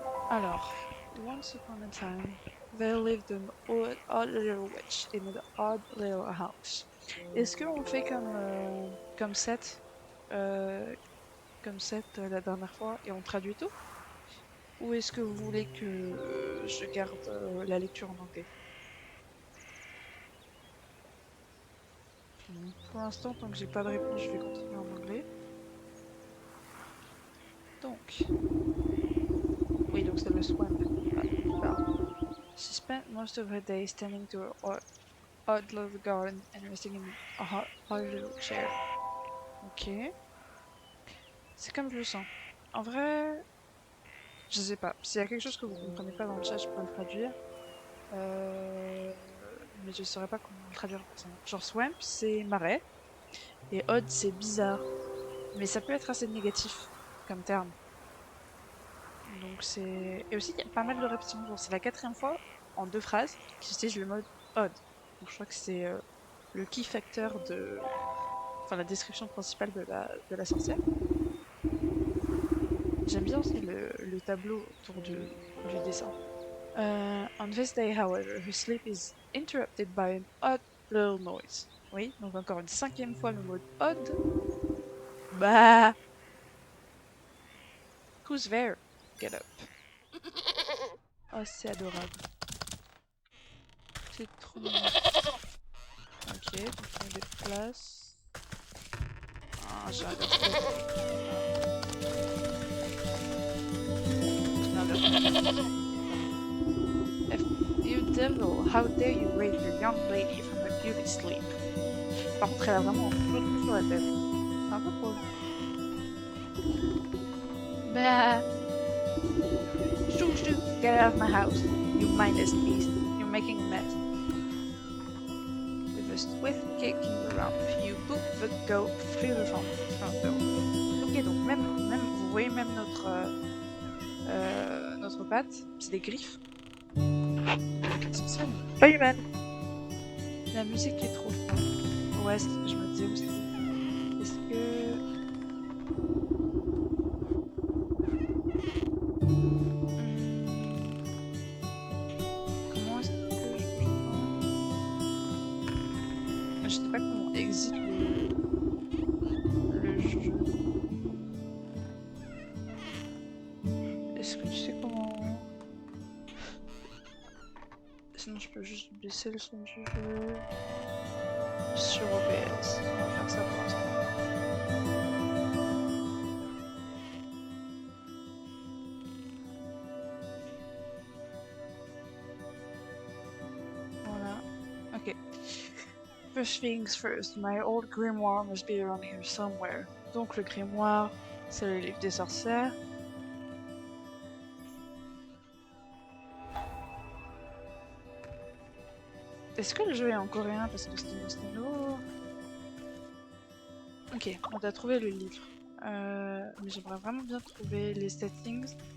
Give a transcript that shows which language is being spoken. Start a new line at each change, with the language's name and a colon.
English: Alors, once upon a time, there lived an odd little witch in an odd little house.
French: Est-ce qu'on fait comme set, euh, la dernière fois et on traduit tout? Ou est-ce que vous voulez que je garde la lecture en anglais? Pour l'instant, tant que j'ai pas de réponse, je vais continuer en anglais. Donc, oui, donc c'est le swamp.
English: She spent most of her day standing to her odd little garden and resting in a hard little chair.
French: Ok, c'est comme je le sens. En vrai, je sais pas. S'il y a quelque chose que vous comprenez pas dans le chat, je peux le traduire. Euh, mais je saurais pas comment le traduire personnellement. Genre swamp, c'est marais. Et odd, c'est bizarre. Mais ça peut être assez négatif comme terme. Donc c'est... Et aussi, il y a pas mal de répétitions. Genre, c'est la quatrième fois en deux phrases qu'ils utilisent le mode odd. Donc je crois que c'est le key factor de... Enfin, la description principale de la sorcière. J'aime bien aussi le tableau autour du dessin.
English: On this day, however, her sleep is interrupted by an odd little noise.
French: Oui, donc encore une cinquième fois le mode odd.
English: Bah, who's there? Get up. Oh,
French: c'est adorable. C'est trop mignon. Ok, donc on déplace. Ah, j'adore.
English: You devil, how dare you raise your young lady from her beauty sleep?
French: Par contre, elle a vraiment tout le truc sur la tête. C'est un peu drôle.
English: Bah, shoo shoo, get out of my house, you mindless beast. You're making a mess. With a swift kick in the rump, you boot the goat through the front door.
French: Ok, donc vous voyez même notre patte, c'est des griffes. C'est ça, pas humaine. La musique est trop forte. Ouais, c'est ce que je me disais aussi. Est-ce que... Comment est-ce que je sais pas comment exit le jeu. Est-ce que tu sais comment... Sinon je peux juste baisser le son du jeu sur OBS. On va faire ça pour l'instant. Voilà. Ok.
English: First things first, my old grimoire must be around here somewhere.
French: Donc le grimoire, c'est le livre des sorcières. Est-ce que le jeu est en coréen parce que c'était nouveau? Ok, on a trouvé le livre. Mais j'aimerais vraiment bien trouver les settings.